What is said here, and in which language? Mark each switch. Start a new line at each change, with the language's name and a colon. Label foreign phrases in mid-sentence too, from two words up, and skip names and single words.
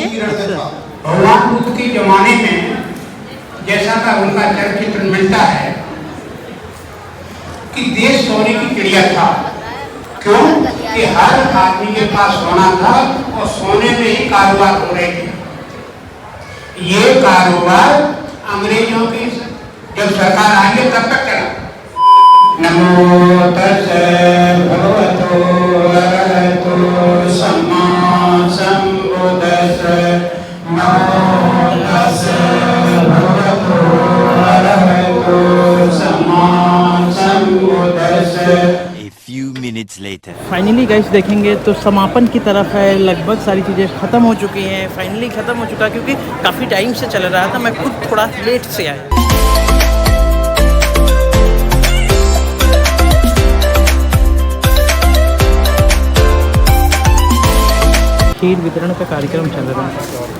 Hindi: भगवान बुद्ध के जमाने में जैसा का उनका चरित्र मिलता है कि देश सोने की चिड़िया था। क्यों? कि हर आदमी के पास सोना था और सोने में ही कारोबार हो रहे थे। ये कारोबार अंग्रेजों की जब सरकार आई है तब तक चला।
Pali: नमो तस्से भगवतो अरहतो सम्मा सम्बुद्धस्से। नमो तस्से भगवतो अरहतो सम्मा सम्बुद्धस्से।
English: Finally guys
Hindi: देखेंगे तो समापन की तरफ है। लगभग सारी चीज़ें ख़त्म हो चुकी हैं। फाइनली ख़त्म हो चुका क्योंकि काफ़ी टाइम से चल रहा था। मैं खुद थोड़ा लेट से आया। खीर वितरण का कार्यक्रम चल रहा है।